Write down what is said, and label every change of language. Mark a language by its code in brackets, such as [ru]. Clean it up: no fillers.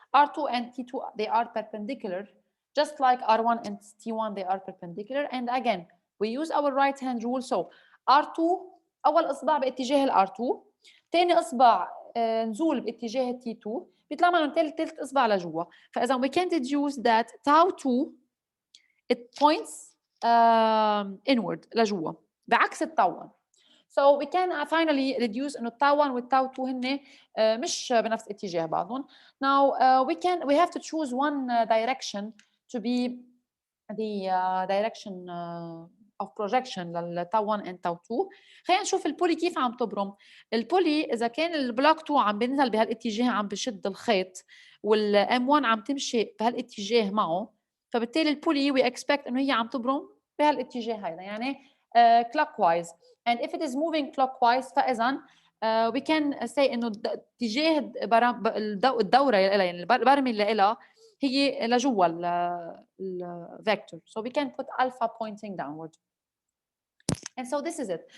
[en] R2 and T2 they are perpendicular, just like R1 and T1 they are perpendicular. And again we use our right hand rule. [ar] So R2 أول إصبع باتجاه ال R2, ثاني إصبع نزول باتجاه ال T2, بيطلع معنا ثالث إصبع لجوا. [en] فإذا we can deduce that tau 2 it points inward [ar] لجوا بعكس التاو 1. [en] So we can finally reduce [ar] إنه التاو 1 والتاو 2 هن مش بنفس اتجاه بعضهم. [en] Now we have to choose one direction to be the direction of projection للتاو 1 and tau 2. [ar] خلينا نشوف البولي كيف عم تبرم. البولي إذا كان البلوك 2 عم بينزل بهالاتجاه عم بشد الخيط, والام 1 عم تمشي بهالاتجاه معه, فبالتالي البولي [en] we expect [ar] إنه هي عم تبرم بهالاتجاه هيدا, يعني clockwise. [en] And if it is moving clockwise [ar] فإذا [en] we can say [ar] إنه اتجاه الدورة يعني البرمة اللي لها هي لجوا الفيكتور. [en] So we can put alpha pointing downward. And so this is it.